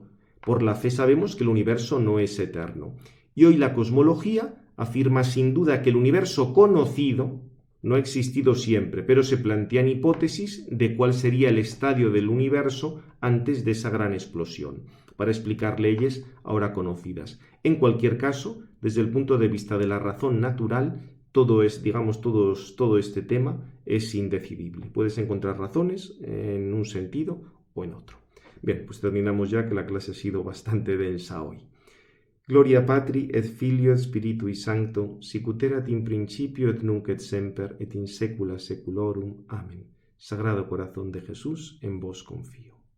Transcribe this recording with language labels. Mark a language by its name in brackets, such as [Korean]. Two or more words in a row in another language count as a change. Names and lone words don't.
[Spanish] Por la fe sabemos que el universo no es eterno. Y hoy la cosmología afirma sin duda que el universo conocido no ha existido siempre, pero se plantean hipótesis de cuál sería el estadio del universo antes de esa gran explosión, para explicar leyes ahora conocidas. En cualquier caso, desde el punto de vista de la razón natural, todo este tema es indecidible. Puedes encontrar razones en un sentido o en otro. Bien, pues terminamos ya, que la clase ha sido bastante densa hoy. [Latin] Gloria Patri et Filio et Spiritui Sancto, sic ut erat in principio et nunc et semper et in saecula saeculorum. [Spanish] Amén. Sagrado Corazón de Jesús, en vos confío.